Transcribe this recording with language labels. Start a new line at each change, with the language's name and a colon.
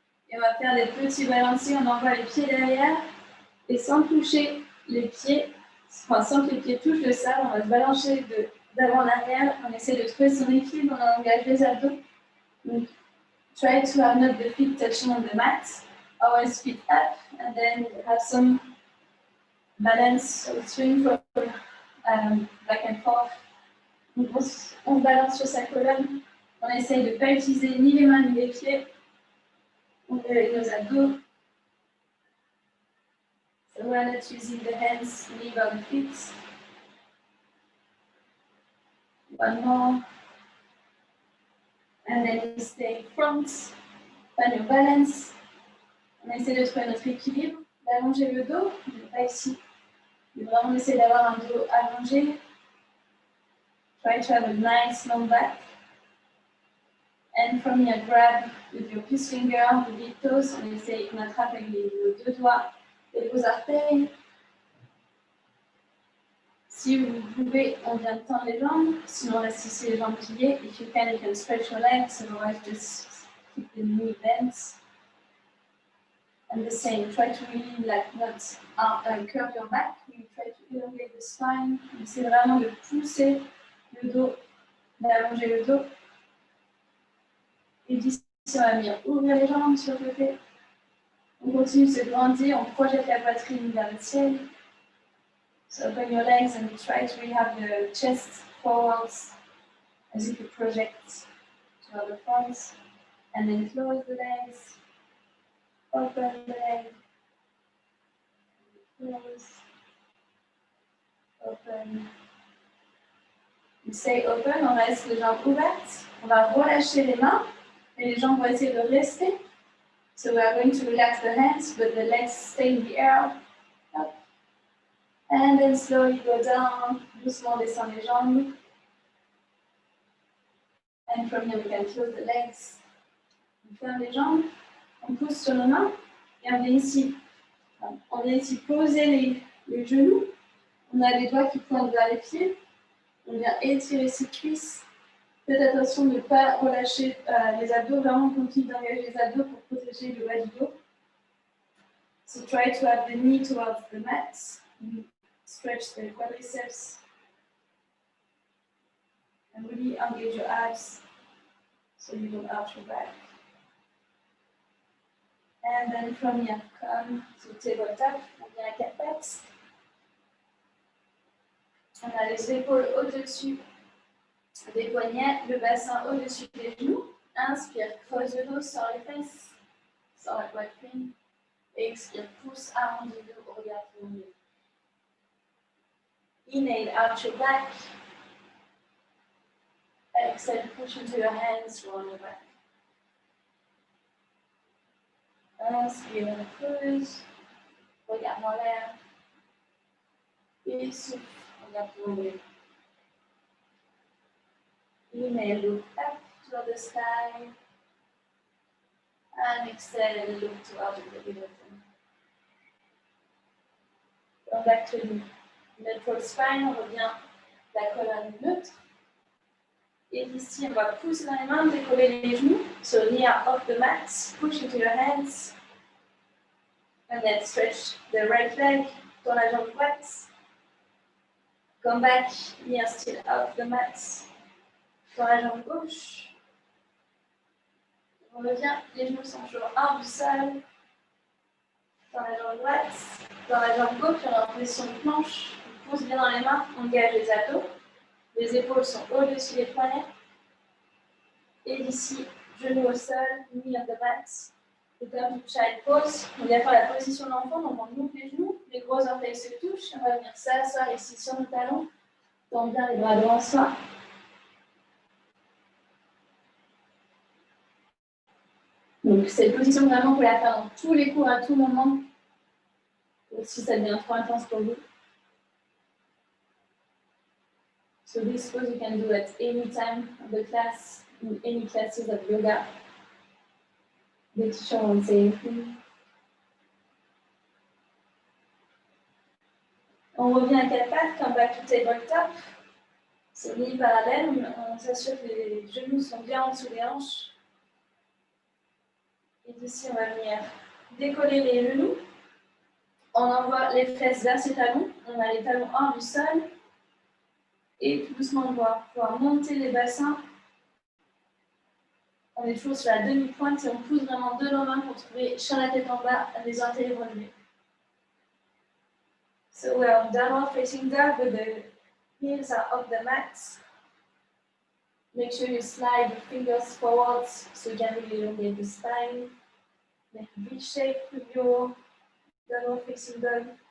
French: Et on va faire des petits balanciers, on envoie les pieds derrière. Et sans toucher les pieds, enfin sans que les pieds touchent le sol, on va se balancer d'avant en arrière. On essaie de trouver son équilibre, on engage les abdos.
English: Donc, try to have not the feet touching on the mat. Always feet up, and then have some balance, so swing from back and forth.
French: Donc, on se balance sur sa colonne. On essaye de ne pas utiliser ni les mains ni les pieds. On réveille nos abdos.
English: So we're not using the hands, neither the feet. One more. And then we stay front, find your balance.
French: On essaie de trouver notre équilibre, d'allonger le dos, mais pas ici. Mais vraiment, on essaie d'avoir un dos allongé.
English: Try to have a nice long back. And from here, grab with your peace finger, the big toes.
French: On essaie, on attrape avec les deux doigts et vos orteils. Si vous pouvez, on vient de tendre les jambes. Sinon, restez les jambes pliées.
English: If you can stretch your legs. Otherwise, just keep the knee bent. And the same, try to really not curve your back. You try to elongate the spine.
French: C'est vraiment de pousser le dos, d'allonger le dos. Et d'ici, on va venir ouvrir les jambes sur le côté. On continue de se grandir, on projette la poitrine vers le ciel.
English: So open your legs and try to really have the chest forwards as if you project to toward the front, and then close the legs, open the leg, close, open. Stay open,
French: on reste les jambes ouvertes. On va relâcher les mains et les jambes vont essayer de rester.
English: So we are going to relax the hands, but the legs stay in the air. Up. And then slowly go down.
French: Doucement descend les jambes.
English: And from here we can close the legs.
French: On ferme les jambes. On pousse sur nos mains. Et on vient ici poser les genoux. On a les doigts qui pointent vers les pieds. On vient étirer ses cuisses. Faites attention de ne pas relâcher les abdos, vraiment continue d'engager les abdos pour protéger le bas du dos.
English: So try to have the knee towards the mat. Stretch the quadriceps. And really engage your abs so you don't arch your back. And then from here, come to tabletop.
French: On vient à quatre pattes. On a les épaules au-dessus des poignets, le bassin au-dessus des genoux. Inspire, creuse le dos, sors les fesses, sors la poitrine. Expire, pousse, arrondis le dos, regarde le milieu.
English: Inhale, arch your back. Exhale, push into your hands, roll your back.
French: Inspire, creuse, regarde en l'air. Et souffle, regarde le milieu.
English: Inhale, look up toward the sky. And exhale, look toward the middle. Come back to the neutral spine,
French: on revient la colonne neutre. Et ici, on va pousser dans les mains, décoller les genoux.
English: So knee are off the mat, push into your hands. And then stretch the right leg,
French: tourne la jambe droite.
English: Come back, knee are still off the mat.
French: Dans la jambe gauche. On revient, les genoux sont toujours hors du sol. Dans la jambe droite. Dans la jambe gauche, on est en position de planche. On pousse bien dans les mains, on engage les abdos. Les épaules sont au-dessus des poignets. Et ici, genoux au sol,
English: knee on the mat.
French: Et comme child pose, on vient faire la position d'enfant, donc on ouvre les genoux, les gros orteils se touchent. On va venir s'asseoir ici sur nos talons. Tend bien les bras devant soi. Donc, cette position, vraiment, vous pouvez la faire dans tous les cours, à tout moment. Ou si ça devient trop intense pour vous.
English: So this pose you can do at any time of the class, in any classes of yoga. The teacher won't say anything.
French: On revient à quatre pattes,
English: come back to tabletop.
French: C'est mis parallèle, on s'assure que les genoux sont bien en dessous des hanches. Et ici, on va venir décoller les genoux. On envoie les fesses vers ses talons. On a les talons hors du sol. Et tout doucement, on va pouvoir monter les bassins. On est toujours sur la demi-pointe et on pousse vraiment de nos mains pour trouver sur la tête en bas, les orteils relevés.
English: So we're on downward facing dog, but the heels are off the mat. Make sure you slide your fingers forwards so you can really elongate the spine. Make a V shape with your downward facing dog.